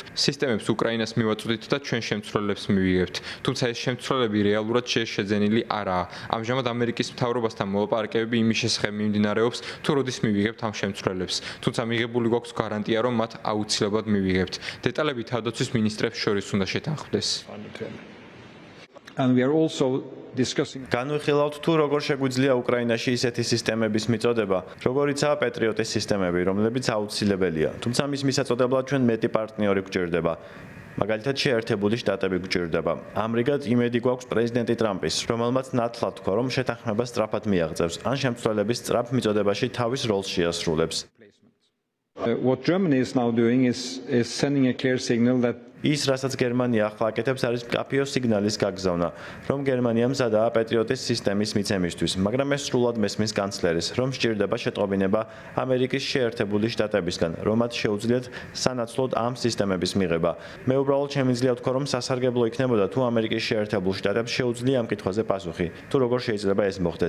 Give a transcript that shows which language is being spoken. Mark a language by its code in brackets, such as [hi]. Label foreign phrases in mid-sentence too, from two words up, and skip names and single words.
[ka] სისტემებს უკრაინას მივაწვდით და ჩვენ შემცვლელებს მივიღებთ. თუმცა ეს შემცვლელები რეალურად შეძენილი არაა. ამჟამად ამერიკის მთავრობასთან მოლაპარაკებები იმის შესახებ მიმდინარეობს, თუ როდის მივიღებთ ამ შემცვლელებს. თუმცა მიღებული გვაქვს გარანტია, რომ მათ აუცილებლად მივიღებთ. დეტალები თავდაცვის მინისტრებს შორის უნდა შეთანხმდეს. [en] And we are also discussing [ka] განვიხილავთ თუ როგორ შეგვიძლია უკრაინაში ისეთი სისტემების მიწოდება, როგორიცაა პეტრიოტის სისტემები, რომლებიც აუცილებელია. თუმცა მის მისაწოდებლად ჩვენ მეტი პარტნიორი გვჭირდება. მაგალითად შეერთებული შტატები გვჭირდება. ამრიგად იმედი გვაქვს პრეზიდენტი ტრამპის, რომელმაც ნათლად თქვა, რომ შეთანხმება სწრაფად მიაღწევს, ან შემცვლელების სწრაფ მიწოდებაში თავის როლს შეასრულებს. [en] What Germany is now doing is sending a clear signal that [ka] ის, რასაც გერმანია ახლა აკეთებს, არის მკაფიო სიგნალის გაგზავნა, რომ გერმანია მზადაა პეტრიოტის სისტემის მიცემისთვის, მაგრამ ეს სრულად მესმის კანცლერის, რომ სჭირდება შეტყობინება ამერიკის შეერთებული შტატებისგან, რომ მათ შეუძლიათ სანაცვლოდ ამ სისტემების მიღება. მე უბრალოდ შემიძლია ვთქვა, რომ სასარგებლო იქნებოდა თუ ამერიკის შეერთებულ შტატებს შეუძლია ამ კითხვაზე პასუხი, თუ როგორ შეიძლება ეს მოხდეს.